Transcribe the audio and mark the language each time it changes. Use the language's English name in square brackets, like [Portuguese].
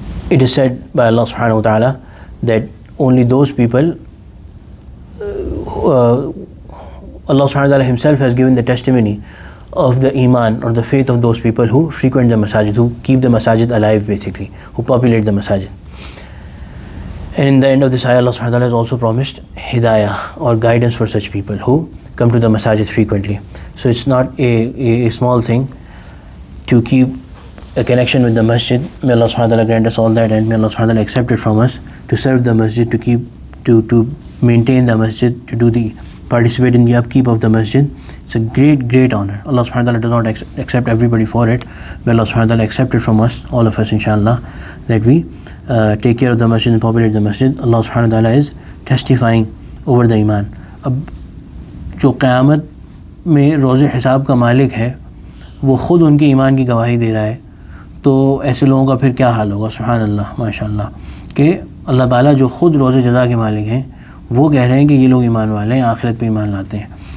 [English] it is said by Allah subhanahu wa ta'ala that only those people, Allah subhanahu wa ta'ala himself has given the testimony of the iman or the faith of those people who frequent the masajid, who keep the masajid alive basically, who populate the masajid. And in the end of this ayah, Allah subhanahu wa ta'ala has also promised hidayah or guidance for such people who come to the masajid frequently. So it's not a small thing to keep a connection with the masjid. May Allah subhanahu wa ta'ala grant us all that, and may Allah subhanahu wa ta'ala accept it from us, to serve the masjid, to maintain the masjid, to participate in the upkeep of the masjid. It's a great honor. Allah subhanahu wa ta'ala does not accept everybody for it. May Allah subhanahu wa ta'ala accept it from us, all of us inshallah, that we take care of the masjid and populate the masjid. Allah subhanahu wa ta'ala is testifying over the iman. [Urdu] اب جو قیامت میں روز حساب کا مالک ہے وہ خود ان کے ایمان کی گواہی دے رہا ہے، تو ایسے لوگوں کا پھر کیا حال ہوگا؟ سبحان اللہ، ماشاء اللہ، کہ اللہ تعالیٰ جو خود روز جزا کے مالک ہیں وہ کہہ رہے ہیں کہ یہ لوگ ایمان والے ہیں، آخرت پہ ایمان لاتے ہیں۔